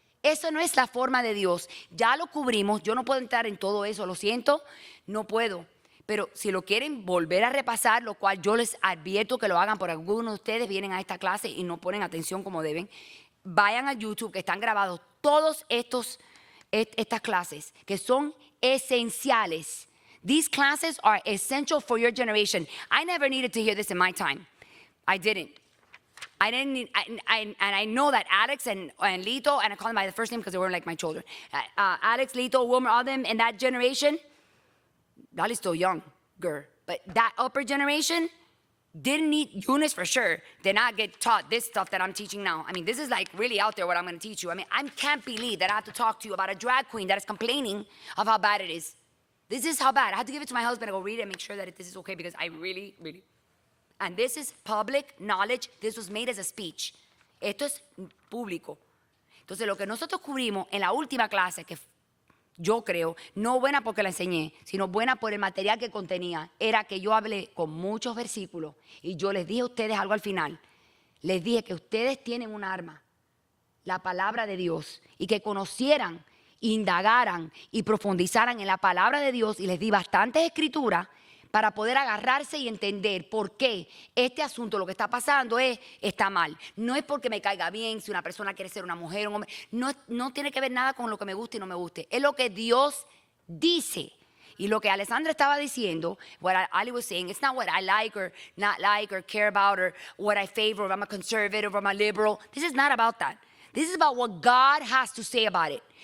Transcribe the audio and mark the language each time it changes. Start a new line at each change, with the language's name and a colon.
Spanish: Eso no es la forma de Dios. Ya lo cubrimos, yo no puedo entrar en todo eso, lo siento, no puedo. Pero si lo quieren volver a repasar, lo cual yo les advierto que lo hagan, por algunos de ustedes vienen a esta clase y no ponen atención como deben, vayan a YouTube que están grabados todos estas clases que son esenciales.
English: These classes are essential for your generation. I never needed to hear this in my time. I didn't. And I know that Alex and Lito, and I call them by the first name because they were like my children. Alex, Lito, Wilmer, all them in that generation, Dali's still younger, but that upper generation didn't need, Eunice for sure, did not get taught this stuff that I'm teaching now. I mean, this is like really out there what I'm going to teach you. I mean, I can't believe that I have to talk to you about a drag queen that is complaining of how bad it is. This is how bad. I had to give it to my husband and go read it and make sure that this is okay because I really, and this is public knowledge. This was made as a speech.
Spanish: Esto es público. Entonces, lo que nosotros cubrimos en la última clase, que yo creo, no buena porque la enseñé, sino buena por el material que contenía, era que yo hablé con muchos versículos y yo les dije a ustedes algo al final. Les dije que ustedes tienen un arma, la palabra de Dios, y que conocieran, indagaran y profundizaran en la palabra de Dios, y les di bastantes escrituras para poder agarrarse y entender por qué este asunto, lo que está pasando está mal. No es porque me caiga bien, si una persona quiere ser una mujer o un hombre. No tiene que ver nada con lo que me guste y no me guste. Es lo que Dios dice. Y lo que Alessandra estaba diciendo,
English: what Ali was saying, it's not what I like or not like or care about or what I favor, if I'm a conservative or I'm a liberal. This is not about that. This is about what God has to say about it.